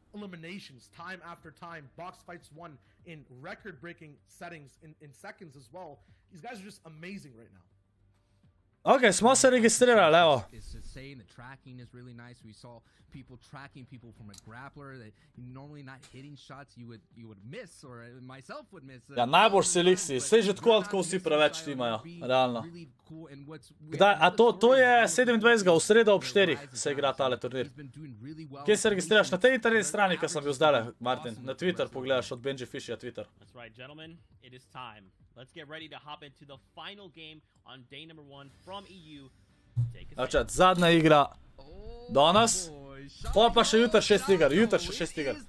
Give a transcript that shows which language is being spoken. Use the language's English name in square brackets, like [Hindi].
[English] Eliminations time after time, box fights won in record-breaking settings in seconds as well. These guys are just amazing right now. [Slovenian] Ok, smo se registrirali, evo. [English] People tracking people from a grappler that normally not hitting shots you would miss or myself would miss. [Slovenian] Ja, najboljši selekciji, saj že tako ali tako vsi preveč timajo, realno. Kdaj, a to je 27. v sredo ob 4 se igra tale turnir. Kje se registriraš? Na tej internet strani, ki sem bil zdajle, Martin, na Twitter pogledaš od Benji Fishyja Twitter. [English] That's right, gentlemen, it is time. Let's get ready to hop into the final game on day number 1 from EU. [Slovenian] Znači, zadnja igra danes. Pa še jutr 6 iger, jutr še 6 iger.